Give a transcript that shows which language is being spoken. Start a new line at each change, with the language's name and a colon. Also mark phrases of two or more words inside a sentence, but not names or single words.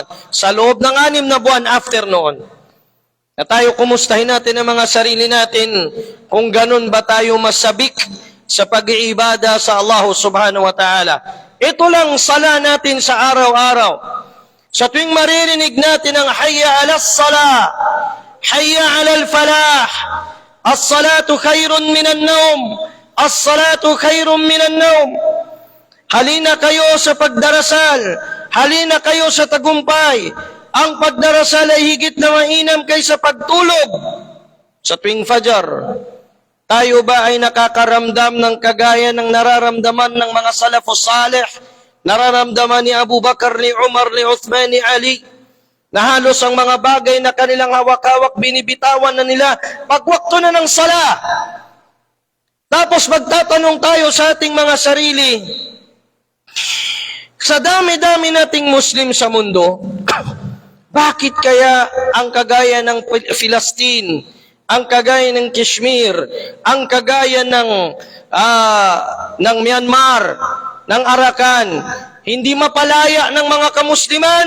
Filipino: Sa loob ng 6 na buwan
English: after noon,
Filipino: na tayo kumustahin natin ang mga sarili natin kung ganun ba tayo masabik sa pag-iibada sa Allah
Arabic: سبحانه وتعالى.
Filipino: Ito lang sala natin sa araw-araw. Sa tuwing maririnig natin ang
Arabic: حي على الصلاة حي على الفلاح الصلاة خير من النوم الصلاة خير من النوم.
Filipino: Halina kayo sa pagdarasal, halina kayo sa tagumpay. Ang pagdarasal ay higit na mainam kaysa pagtulog. Sa tuwing fajar, tayo ba ay nakakaramdam ng kagaya ng nararamdaman ng mga
Arabic: السلف الصالح,
Filipino: nararamdaman ni Abu Bakar, ni Umar, ni Uthman, ni Ali, na halos ang mga bagay na kanilang hawak-hawak binibitawan na nila pagwakto na ng sala? Tapos magtatanong tayo sa ating mga sarili, sa dami-dami nating Muslim sa mundo, bakit kaya ang kagaya ng Palestine, ang kagaya ng Kashmir, ang kagaya ng Myanmar, ng Arakan, hindi mapalaya ng mga kamusliman?